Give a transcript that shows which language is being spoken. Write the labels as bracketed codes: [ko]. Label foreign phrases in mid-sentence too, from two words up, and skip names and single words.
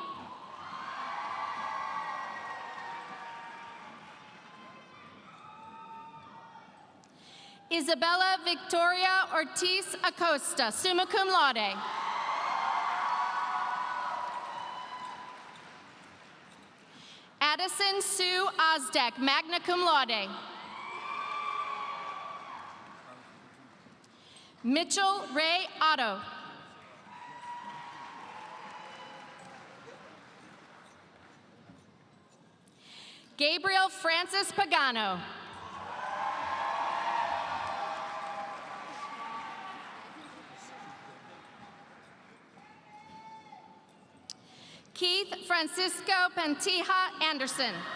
[en] Isabella Victoria Ortiz Acosta, [la] summa cum laude. [en] Addison Sue Osdeck, [la] magna cum laude. [en] Mitchell Ray Otto. Gabriel Francis Pagano. Keith Francisco Pantija Anderson.